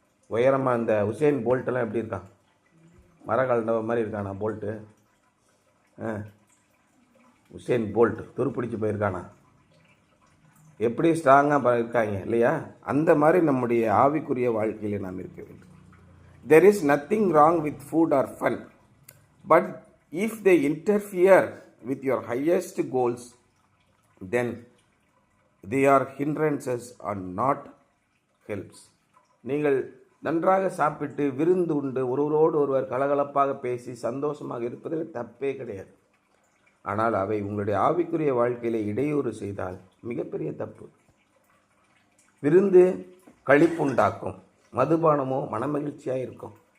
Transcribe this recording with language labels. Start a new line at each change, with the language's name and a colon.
Tamil: உயரமாக இந்த உசேன் போல்ட்டெல்லாம் எப்படி இருக்கான்? மரக்கால்டவ மாதிரி இருக்கானா போல்ட்டு? உசேன் போல்ட் துருப்பிடிச்சு போயிருக்கானா? எப்படி ஸ்ட்ராங்காக இருக்காங்க இல்லையா? அந்த மாதிரி நம்முடைய ஆவிக்குரிய வாழ்க்கையில் நாம் இருக்க வேண்டும்.
English: There is nothing wrong with food or fun, but if they interfere with your highest goals, then they are hindrances and not helps.
Tamil: நீங்கள் நன்றாக சாப்பிட்டு விருந்து உண்டு ஒருவரோடு ஒருவர் கலகலப்பாக பேசி சந்தோஷமாக இருப்பதில் தப்பே கிடையாது. ஆனால் அவை உங்களுடைய ஆவிக்குரிய வாழ்க்கையில் இடையூறு செய்தால் மிகப்பெரிய தப்பு. விருந்து களிப்புண்டாக்கும், மதுபானமோ மனமகிழ்ச்சியாக இருக்கும்.